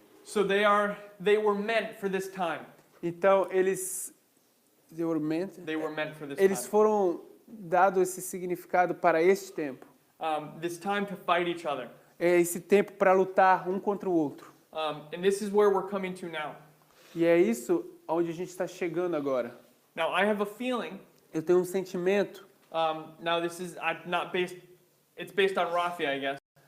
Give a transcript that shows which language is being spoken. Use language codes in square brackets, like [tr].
[en] So they were meant for this time. [pt] Então, [en] They were meant for this [pt] eles [en] time. [pt] foram dados esse significado para este tempo. [en] This time to fight each other. [pt] É esse tempo para lutar um contra o outro. [en] And this is where we're coming to now. [pt] E é isso onde a gente está chegando agora. [en] Now, I have a feeling, [pt] Eu tenho um sentimento, [en] now this is not based, it's based on Raphia, I guess.